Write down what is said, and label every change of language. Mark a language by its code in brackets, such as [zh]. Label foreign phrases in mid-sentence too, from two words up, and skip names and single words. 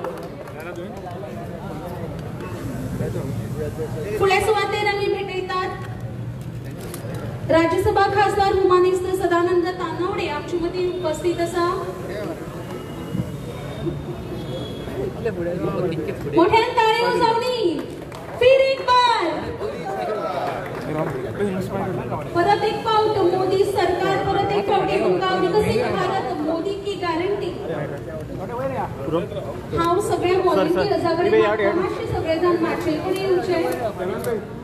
[kok] फुडल्या सुवातेर आमी भेटयतात राज्यसभा खासदार हुमानिस्त सदानंद तानावडे आमचे मदीं उपस्थित आसा। मोठ्यान ताळयो जावनी। [hi] फिर एक बार [kok] परत एक फावट मोदी सरकार, परत एक फावटी तुमकां विकसित भारत [hi] मोदी की गॅरंटी। [kok] हांव सगळ्या व्हॉलंटियर्सां कडेन मातशे सगळे जाण माचये कडेन येवचे।